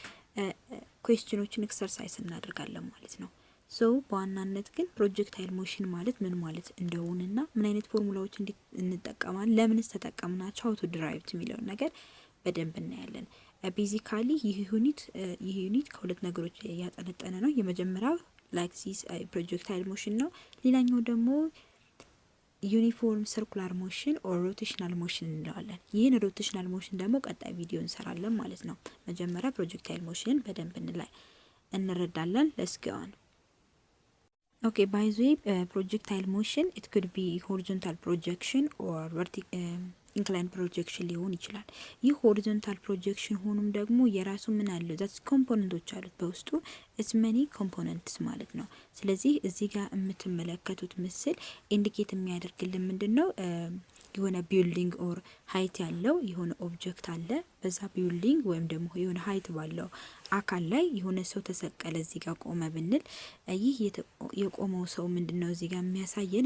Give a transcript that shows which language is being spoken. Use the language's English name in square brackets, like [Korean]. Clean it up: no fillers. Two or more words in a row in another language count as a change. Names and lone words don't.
[English] questions exercise [Amharic] እናደርጋለን ማለት ነው። ሶ በዋናነት ግን [English] projectile motion [Amharic] ማለት ምን ማለት እንደሆነና ምን አይነት ፎርሙላዎች እንጠቀማለን፣ ለምንስ ተጠቀምናቸው፣ [English] how to derive [Amharic] የሚለውን ነገር በደንብ እናያለን። ቤዚካሊ ይህ ዩኒት ከሁለት ነገሮች ያጠነጠነ ነው። የመጀመሪያው [English] like this projectile motion [Amharic] ነው። ሌላኛው ደግሞ [English] uniform circular motion or rotational motion [Amharic] እንለዋለን። ይህን [English] rotational motion [Amharic] ደግሞ ቀጣይ ቪዲዮ እንሰራለን ማለት ነው። መጀመሪያ [English] projectile motion [Amharic] በደንብ እንረዳለን። [English] let's go on Okay, by the way, projectile motion, it could be horizontal projection or inclined projection [Amharic] ሊሆን ይችላል። ይህ [English] horizontal projection [Amharic] ሆኖም ደግሞ የራሱ ምን አለው? that's ኮምፖነንቶች አሉት በውስጡ [English] it's many components [Amharic] ማለት ነው። ስለዚህ እዚህ ጋር የምትመለከቱት ምስል ኢንዲኬት የሚያደርግልን ምንድነው? የሆነ [English] building or height [Amharic] ያለው የሆነ ኦብጀክት አለ። በዛ ቢልዲንግ ወይም ደግሞ የሆነ ሃይት ባለው አካል ላይ የሆነ ሰው ተሰቀለ እዚህ ጋር ቆመ ብንል ይህ የቆመው ሰው ምንድነው እዚህ ጋር የሚያሳየን?